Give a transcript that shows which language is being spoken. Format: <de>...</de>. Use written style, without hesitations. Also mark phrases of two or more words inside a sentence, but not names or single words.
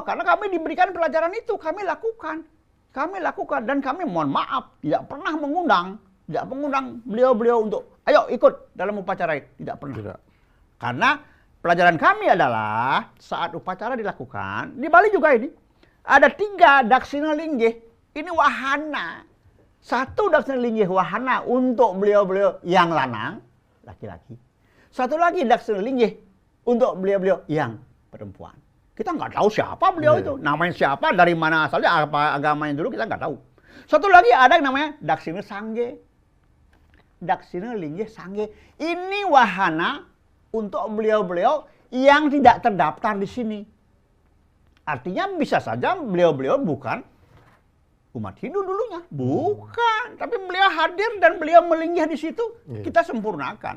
<id>Karena kami diberikan pelajaran itu, kami lakukan. Kami lakukan dan kami mohon maaf tidak pernah mengundang. Tidak mengundang beliau-beliau untuk ayo ikut dalam upacara itu. Tidak pernah. Tidak. Karena pelajaran kami adalah saat upacara dilakukan, di Bali juga ini, ada 3 daksina linggih. Ini wahana. 1 daksina linggih wahana untuk beliau-beliau yang lanang, laki-laki. 1 lagi daksina linggih untuk beliau-beliau yang perempuan. Kita nggak tahu siapa beliau itu. Namanya siapa, dari mana asalnya, apa agamanya dulu kita nggak tahu. 1 lagi ada yang namanya daksina sangge. Daksina linggih sangge. Ini wahana untuk beliau-beliau yang tidak terdaftar di sini. Artinya bisa saja beliau-beliau bukan umat Hindu dulunya, bukan, tapi beliau hadir dan beliau melinggih di situ, kita sempurnakan.</id>